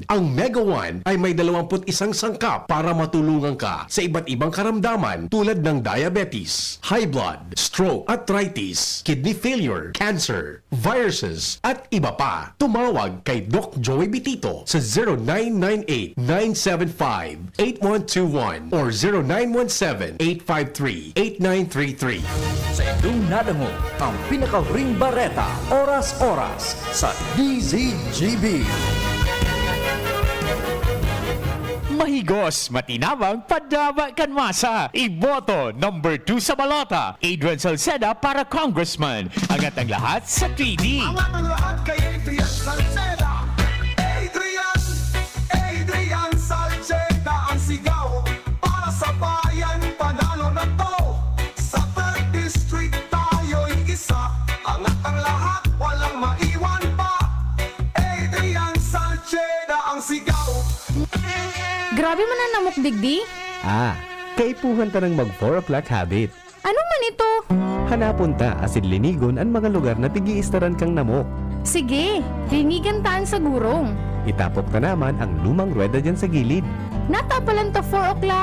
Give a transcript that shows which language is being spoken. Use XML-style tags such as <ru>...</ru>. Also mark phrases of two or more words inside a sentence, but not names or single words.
<tl>Ang Mega One ay may 21 sangkap para matulungan ka sa iba't ibang karamdaman tulad ng diabetes,</tl> <en>high blood,</en> <tl>stroke, arthritis,</tl> <en>kidney failure,</en> <tl>cancer, viruses, at iba pa. Tumawag kay Doc Joey Bitito sa 0998-975-8121 or 0917-853-8933.</tl> <bik>Sa inyong nadango ang pinakahuring bareta, oras-oras sa DZGB. Mahigos, matinabang, padaba kan masa.</bik> <tl>Iboto, number 2 sa balota. Adrian Salceda para congressman. Angat ang lahat sa 3D. Angat ang lahat kay Adrian Salceda. Adrian Salceda ang sigaw para sa bayan, panalo na to. Sa 3rd District tayo'y isa. Angat ang lahat, walang maiwan pa. Adrian Salceda ang sigaw.</tl> <bik>Grabe man ang namok digdi. Kaipuhan ta ng mag</bik> <en>4 o'clock habit.</en> <bik>Ano man ito? Hanapon ta asin linigon ang mga lugar na pigiistaran kang namok. Sige, linigan taan sa gurong. Itapok ta naman ang lumang rueda dyan sa gilid. Natapalan to 4 o'clock.</bik>